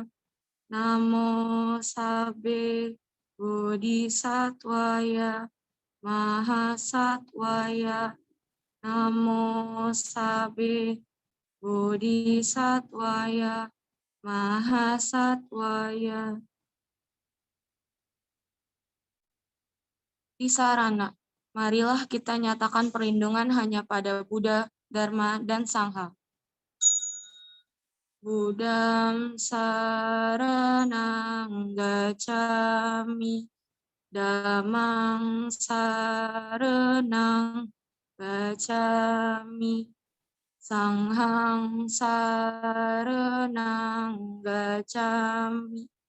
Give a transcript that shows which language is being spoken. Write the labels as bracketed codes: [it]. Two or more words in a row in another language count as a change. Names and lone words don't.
[pi] Namo sabbe bodhisattvaya mahasattvaya. Namo sabbe bodhisattvaya mahasattvaya. [id] Tisarana, marilah kita nyatakan perlindungan hanya pada Buddha, Dharma, dan Sangha. [pi] Buddham saranang gacchami, Dhammang saranang gacchami, Sanghang saranang gacchami.